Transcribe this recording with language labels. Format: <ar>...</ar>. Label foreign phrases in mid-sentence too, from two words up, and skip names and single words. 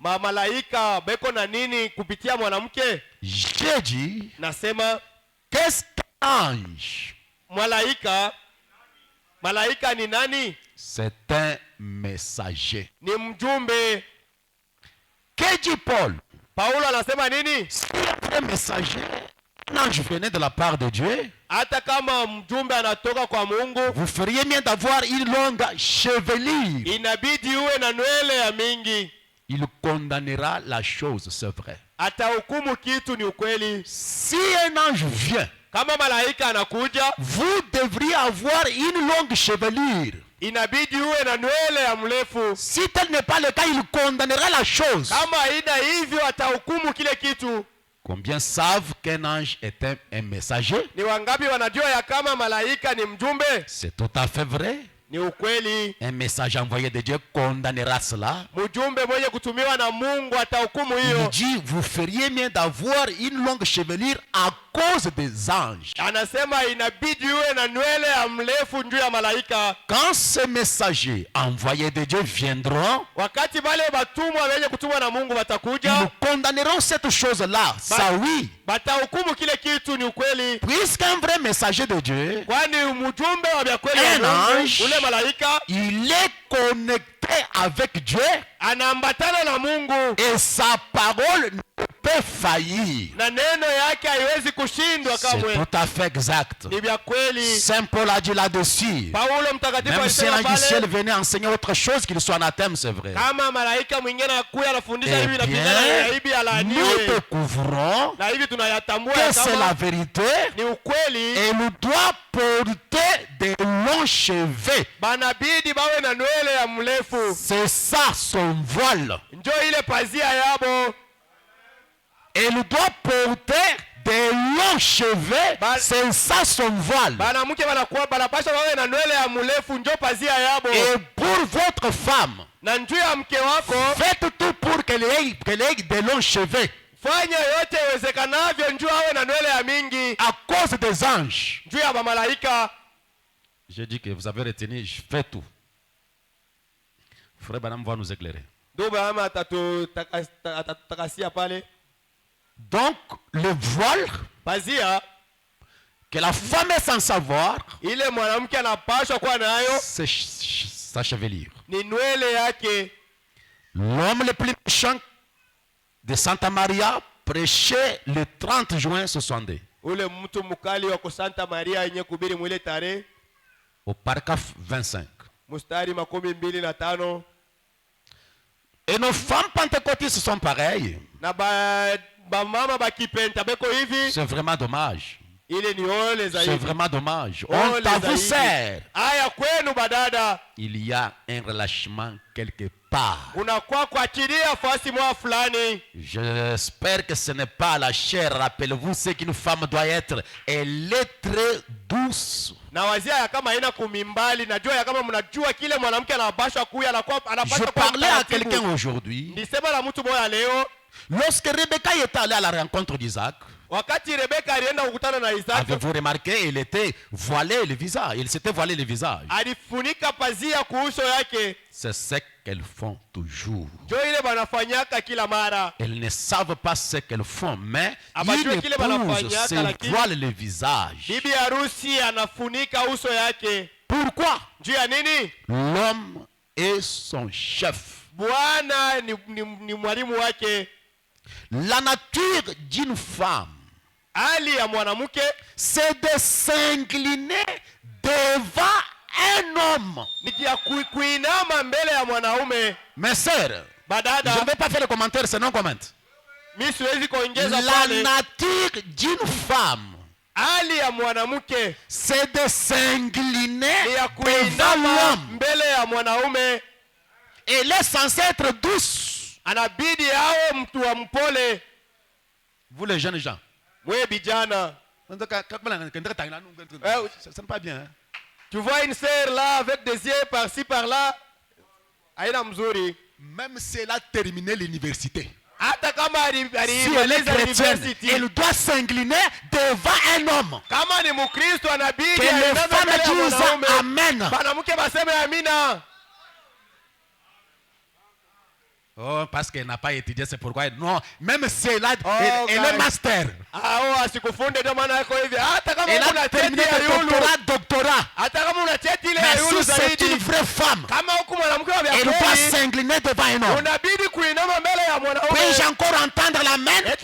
<fr>J'ai dit, qu'est-ce qu'un ange? C'est un messager. Que dit Paul?</fr> <sw>Paulo anasema nini?</sw> <fr>Si un messager, un ange venait de la part de Dieu,</fr> <sw>hata kama mjumbe anatoka kwa Mungu,</sw> <fr>vous feriez bien d'avoir une longue chevelure.</fr> <sw>Inabidi uwe na nywele ya mingi.</sw> <fr>Il condamnera la chose, c'est vrai.</fr> <sw>Atahukumu kitu, ni ukweli.</sw> <fr>Si un ange vient,</fr> <sw>kama malaika anakuja,</sw> <fr>vous devriez avoir une longue chevelure.</fr> <sw>Inabidi uwe na nywele ya mrefu.</sw> <fr>Si tel n'est pas le cas, il condamnera la chose.</fr> <sw>Kama haina hivyo, atahukumu kile kitu.</sw> <fr>Combien savent qu'un ange est un messager?</fr> <sw>Ni wangapi wanajua ya kama malaika ni mjumbe?</sw> <fr>C'est tout à fait vrai.</fr> <sw>Ni ukweli.</sw> <fr>Un message envoyé de Dieu condamnera cela.</fr> <sw>Mjumbe mwenye kutumiwa na Mungu atahukumu</sw> <fr>Il</fr> <sw>hiyo.</sw> <fr>dit, vous feriez bien d'avoir une longue chevelure à cause des anges.</fr> <sw>Anasema inabidi uwe na nywele ya mrefu juu ya malaika.</sw> <fr>Quand ces messagers envoyés de Dieu viendront,</fr> <sw>Wakati wale watumwa wenye kutumwa na Mungu watakuja,</sw> <fr>ils condamneront cette chose-là. Ça oui.</fr> <sw>Batahukumu kile kitu, ni ukweli.</sw> <fr>Puisqu'un vrai messager de Dieu,</fr> <sw>Kwani mjumbe wa vya kweli</sw> <fr>un</fr> <sw>wa Mungu,</sw> <fr>ange,</fr> <sw>ule malaika</sw> <fr>il est connecté avec Dieu</fr> <sw>anaambatana na Mungu,</sw> <fr>et sa parole ne peut faillir.</fr> <sw>na neno yake haiwezi kushindwa</sw> <fr>C'est</fr> <sw>kamwe.</sw> <fr>tout à fait exact.</fr> <sw>Ni vya kweli.</sw> <fr>Saint Paul a dit là-dessus.</fr> <sw>Paulo mtakatifu</sw> <fr>Même si un</fr> <sw>alisema</sw> <fr>ange du ciel</fr> <sw>pale,</sw> <fr>venait enseigner autre chose, qu'il soit anathème, c'est vrai.</fr> <sw>kama malaika mwingine anakuja anafundisha</sw> <fr>Eh</fr> <sw>hivi na pingana na hivi</sw> <fr>bien, nous</fr> <sw>alaaniwe.</sw> <fr>découvrons</fr> <sw>Na hivi tunayatambua</sw> <fr>que</fr> <sw>ya</sw> <fr>c'est la</fr> <sw>kama</sw> <fr>vérité.</fr> <sw>ni ukweli.</sw> <fr>Et nous doit porter des longs cheveux.</fr> <sw>Banabidi bawe na nywele ya mrefu.</sw> <fr>C'est ça son voile.</fr> <sw>Njoo ile pazia yabo.</sw> <fr>Et nous doit porter des longs cheveux. C'est ça son voile.</fr> <sw>Banamuke banakuwa banapasha bawe na nywele ya mrefu, njoo pazia yabo.</sw> <fr>Et pour votre femme,</fr> <sw>Na njoo ya mke wako,</sw> <fr>faites tout pour qu'elle ait des longs cheveux.</fr> <sw>fanya yote iwezekanavyo njoo awe na nywele ya mingi.</sw> <fr>À cause des anges.</fr> <sw>Njoo ya malaika.</sw> <fr>J'ai dit que vous avez retenu, je fais tout. Frère Branham va nous éclairer.</fr> <sw>Ndio baba atatakasia pale.</sw> <fr>Donc, le voile</fr> <sw>Pazia</sw> <fr>que la femme est sans savoir,</fr> <sw>ile mwanamke anapaswa kuwa nayo</sw> <fr>c'est sa chevelure.</fr> <sw>ni nywele yake.</sw> <fr>L'homme le plus méchant de Santa Maria prêchait le 30 juin 62</fr> <sw>Ule mtu mkali wa Santa Maria yenye kubiri mwile tarehe</sw> <fr>au paragraphe 25.</fr> <sw>mstari 25.</sw> <fr>Et nos femmes pentecôtistes sont pareilles.</fr> <sw>Na ba mama bakipenta beko hivi.</sw> <fr>C'est vraiment dommage.</fr> <sw>Ile ni ole zaidi.</sw> <fr>C'est vraiment dommage. On t'avoue, sœur.</fr> <sw>Aya kwenu badada.</sw> <fr>Il y a un relâchement quelque part.</fr> <sw>Unakuwa kuachilia fasi mwa fulani.</sw> <fr>J'espère que ce n'est pas la chair. Rappelez-vous ce qu'une femme doit être. Elle est très douce.</fr> <sw>Na wazia ya kama haina kumimbali, najua ya kama mnajua kile mwanamke anapaswa kuya, anapaswa.</sw> <fr>Je parlais à quelqu'un aujourd'hui.</fr> <sw>Nisema la mtu moja leo.</sw> <fr>Lorsque Rebecca est allée à la rencontre d'Isaac,</fr> <sw>Wakati Rebeka alienda kukutana na Isaka,</sw> <fr>avez-vous remarqué, il était voilé le visage. Il s'était voilé le visage.</fr> <sw>alifunika pazia kuuso yake.</sw> <fr>C'est ce qu'elles font toujours.</fr> <sw>Ndio ile banafanyaka kila mara.</sw> <fr>Elles ne savent pas ce qu'elles font, mais</fr> <sw>Abajue</sw> <fr>une</fr> <sw>kile</sw> <fr>épouse</fr> <sw>banafanyaka,</sw> <fr>se</fr> <sw>lakini</sw> <fr>voile le visage.</fr> <sw>Bibi harusi anafunika uso yake.</sw> <fr>Pourquoi?</fr> <sw>Juu ya nini?</sw> <fr>L'homme est son chef.</fr> <sw>Bwana ni mwalimu wake.</sw> <fr>La nature d'une femme,</fr> <sw>hali ya mwanamke,</sw> <fr>c'est de s'incliner devant un homme.</fr> <sw>Ni ya kuinama mbele ya mwanaume.</sw> <fr>Mes sœurs,</fr> <sw>badada,</sw> <fr>je ne vais pas faire le commentaire, c'est non comment.</fr> <sw>Mimi siwezi kuongeza</sw> <fr>La</fr> <sw>pale.</sw> <fr>nature d'une femme,</fr> <sw>hali ya mwanamke,</sw> <fr>c'est de s'incliner</fr> <sw>ni ya</sw> <fr>devant</fr> <sw>kuinama</sw> <fr>l'homme.</fr> <sw>mbele ya mwanaume.</sw> <fr>Elle est censée être douce.</fr> <sw>Anabidi awe mtu wa mpole.</sw> <fr>Vous les jeunes gens,</fr> <sw>Mwe bijana,</sw> <fr>ça n'est pas bien. Hein? tu vois une sœur là avec des yeux par-ci par-là,</fr> <sw>haina mzuri.</sw> <fr>Même si elle a terminé l'université,</fr> <sw>Hata kama</sw> <fr>si elle est</fr> <sw>alimaliza</sw> <fr>chrétienne,</fr> <sw>university,</sw> <fr>elle doit s'incliner devant un homme.</fr> <sw>kama ni Mkristo anabidi</sw> <fr>Que les</fr> <sw>ainame</sw> <fr>femmes</fr> <sw>mbele ya</sw> <fr>disent</fr> <sw>mwanaume.</sw> <fr>Amen.</fr> <sw>Mwanamke baseme amina.</sw> <fr>Oh, parce qu'elle n'a pas étudié, c'est pourquoi. Non, même si elle a, elle est master. Elle a terminé le doctorat. Mais si c'est une vraie femme, elle doit s'incliner devant un homme. Puis-je encore entendre l'amen?</fr>